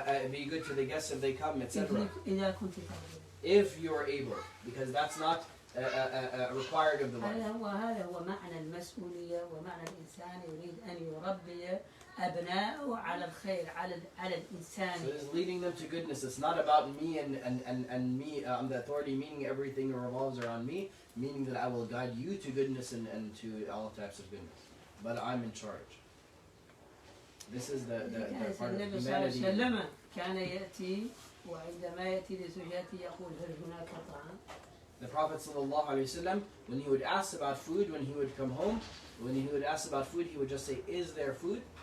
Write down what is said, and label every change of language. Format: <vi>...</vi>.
<en>Be good to the guests if they come, etc. If you are able, because that's not required of the wife.</en> <ar>هذا هو معنى المسؤولية ومعنى الإنسان يريد أن يربي أبناءه على الخير على الإنسان.</ar> <en>So it's leading them to goodness. It's not about me and me. I'm the authority, meaning everything revolves around me, meaning that I will guide you to goodness and to all types of goodness. But I'm in charge. This is the part of humanity.</en> <ar>كان يأتي وعندما يأتي لزوجته يقول هل هناك طعام؟</ar> <en>The Prophet ﷺ, when he would ask about food, when he would come home, when he would ask about food, he would just say, is there food?</en>